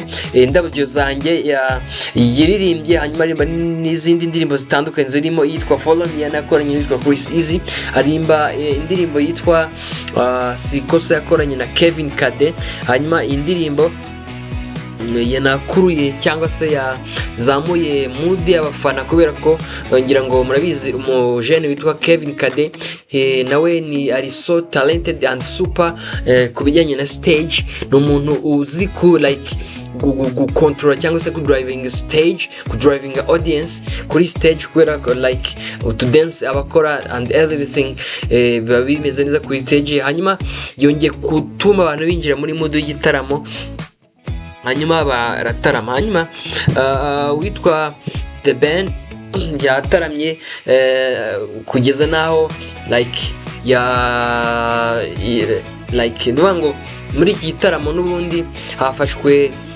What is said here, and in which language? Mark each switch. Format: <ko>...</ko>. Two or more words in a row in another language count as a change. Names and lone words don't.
<rw>Indabo zanjye yiririmbye, hanyuma arimba n'izindi ndirimbo zitandukanye zirimo yitwa Follow Me yanakoranye n'itwa Chris Easy, arimba indirimbo yitwa Sikosa yakoranye na Kevin Kade. Hanyuma indirimbo yanakuruye cyangwa se yazamuye mood y'abafana kubera ko ngira ngo murabizi umujene witwa Kevin Kade nawe ni ari</rw> <en>so talented and super</en> <rw>kubijyanye na stage. ni umuntu uzi ku like gukontrola cyangwa se kudriving stage, kudriving audience kuri stage kubera ko</rw> <en>like to dance</en> <rw>abakora and everything biba bimeze neza kuri stage. Hanyuma yongeye gutuma abantu binjira muri mood y'igitaramo, hanyuma baratarama. Hanyuma witwa The Ben yataramye kugeza naho like nuvuga ngo muri iki gitaramo n'ubundi hafashwe</rw>